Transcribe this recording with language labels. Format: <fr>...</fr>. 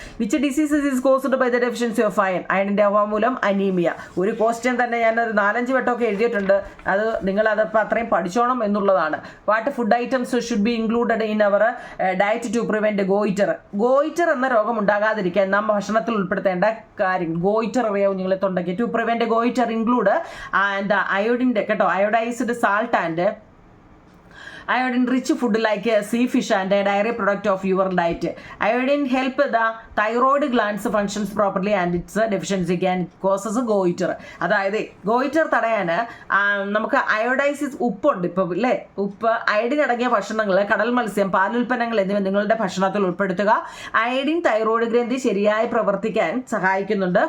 <en>Which diseases is caused by the deficiency of iron.</en> <ml>അയണിൻ്റെ അഭാവം മൂലം anaemia. ഒരു question തന്നെ ഞാനൊരു 4-5 വട്ടമൊക്കെ എഴുതിയിട്ടുണ്ട്. അത് നിങ്ങളതപ്പോൾ അത്രയും പഠിച്ചോണം എന്നുള്ളതാണ്.</ml> <en>what food items should be included in our diet to prevent goitre</en> <ml>എന്ന രോഗം ഉണ്ടാകാതിരിക്കാൻ നാം ഭക്ഷണത്തിൽ ഉൾപ്പെടുത്തേണ്ട കാര്യം. ഗോയിറ്റർ അറിയാവും നിങ്ങളെ തൊണ്ടയ്ക്ക്.</ml> <en>To prevent goitre include അയോഡിൻ്റെ കേട്ടോ, iodized salt and iodine rich food like sea fish and a dairy product of your diet. Iodine help the thyroid glands functions properly and its deficiency can causes goiter.</en> <ml>അതായത് goitre തടയാൻ നമുക്ക് അയോഡൈസിസ് ഉപ്പുണ്ട് ഇപ്പോൾ അല്ലേ. ഉപ്പ്, iodine അടങ്ങിയ ഭക്ഷണങ്ങൾ, കടൽ മത്സ്യം, പാലുൽപ്പന്നങ്ങൾ എന്നിവ നിങ്ങളുടെ ഭക്ഷണത്തിൽ ഉൾപ്പെടുത്തുക. അയഡിൻ തൈറോയ്ഡ് ഗ്രന്ഥി ശരിയായി പ്രവർത്തിക്കാൻ സഹായിക്കുന്നുണ്ട്.</ml>